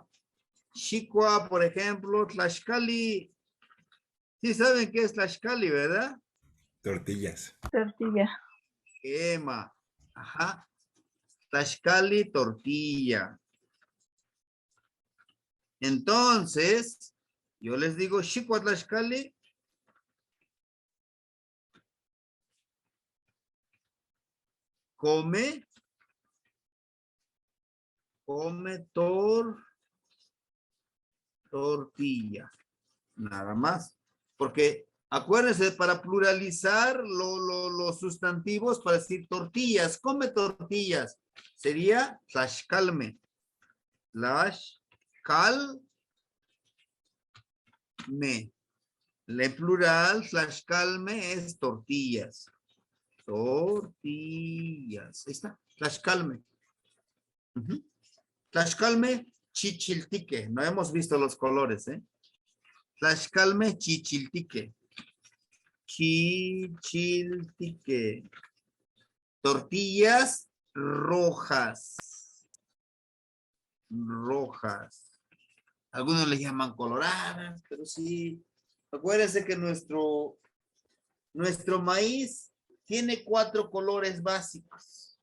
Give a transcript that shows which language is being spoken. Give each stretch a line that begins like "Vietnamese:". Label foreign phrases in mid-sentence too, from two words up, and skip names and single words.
Spanish: Shikwa, por ejemplo, tlaxcali. Sí saben qué es tlaxcali, ¿verdad? Tortillas. Tortilla. Quema. Ajá. Tlaxcali, tortilla. Entonces, yo les digo,
Eastern Huasteca Nahuatl: shikwa tlaxcali.
Spanish: Come tortilla. Nada más. Porque acuérdense, para pluralizar los sustantivos, para decir tortillas, come tortillas, sería tlaxcalme.
Eastern Huasteca Nahuatl: Tlaxcalme.
Spanish: En plural, tlaxcalme es tortillas. Tortillas. Ahí está.
Eastern Huasteca Nahuatl: Tlaxcalme. Tlaxcalme, chichiltique.
Spanish: No hemos visto los colores, ¿eh?
Eastern Huasteca Nahuatl: Tlaxcalme, chichiltique. Chichiltique.
Spanish: Tortillas rojas. rojas. Algunos le llaman coloradas, pero sí. Acuérdense que nuestro maíz tiene 4 colores básicos.